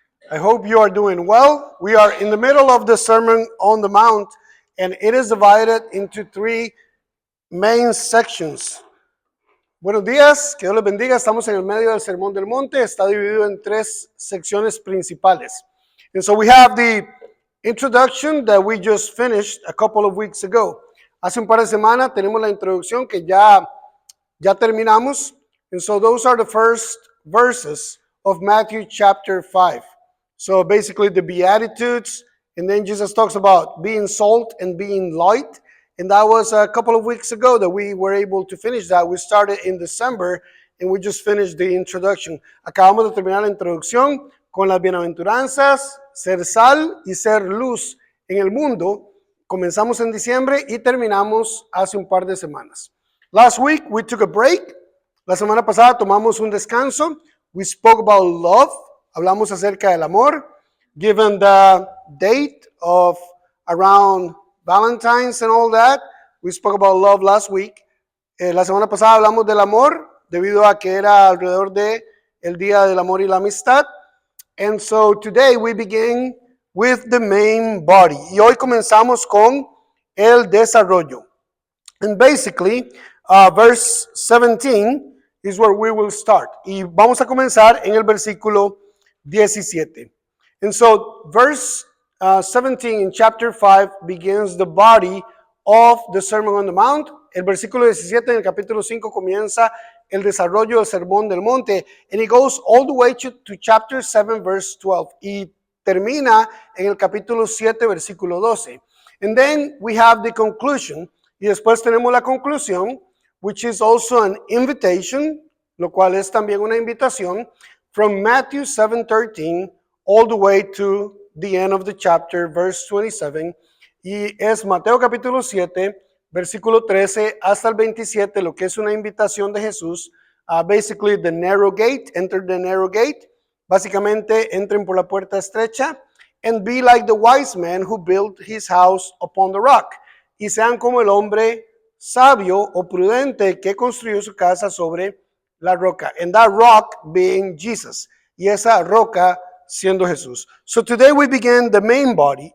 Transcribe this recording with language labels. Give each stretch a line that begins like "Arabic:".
English: I hope you are doing well. We are in the middle of the Sermon on the Mount, and it is divided into three main sections.
Spanish: Buenos días, que Dios les bendiga. Estamos en el medio del Sermón del Monte. Está dividido en tres secciones principales.
English: And so we have the introduction that we just finished a couple of weeks ago.
Spanish: Hace un par de semanas tenemos la introducción que ya terminamos.
English: And so those are the first verses of Matthew chapter 5. So basically the Beatitudes, and then Jesus talks about being salt and being light. And that was a couple of weeks ago that we were able to finish that. We started in December and we just finished the introduction.
Spanish: Acabamos de terminar la introducción con las bienaventuranzas, ser sal y ser luz en el mundo. Comenzamos en diciembre y terminamos hace un par de semanas.
English: Last week we took a break.
Spanish: La semana pasada tomamos un descanso.
English: We spoke about love.
Spanish: Hablamos acerca del amor.
English: Given the date of around Valentine's and all that, we spoke about love last week.
Spanish: La semana pasada hablamos del amor, debido a que era alrededor de el Día del Amor y la Amistad.
English: And so today we begin with the main body.
Spanish: Y hoy comenzamos con el desarrollo.
English: And basically, verse 17 is where we will start.
Spanish: Y vamos a comenzar en el versículo 17.
English: And so verse 17 in chapter 5 begins the body of the Sermon on the Mount.
Spanish: El versículo 17 en el capítulo 5 comienza el desarrollo del Sermón del Monte.
English: And it goes all the way to chapter 7 verse 12.
Spanish: Y termina en el capítulo 7 versículo 12.
English: And then we have the conclusion.
Spanish: Y después tenemos la conclusión,
English: which is also an invitation,
Spanish: lo cual es también una invitación,
English: from Matthew 7:13 all the way to the end of the chapter, verse 27.
Spanish: Y es Mateo capítulo 7, versículo 13 hasta el 27, lo que es una invitación de Jesús.
English: Basically, the narrow gate, enter the narrow gate.
Spanish: Básicamente, entren por la puerta estrecha.
English: And be like the wise man who built his house upon the rock.
Spanish: Y sean como el hombre sabio o prudente que construyó su casa sobre la roca.
English: And that rock being Jesus.
Spanish: Y esa roca siendo Jesús.
English: So today we begin the main body.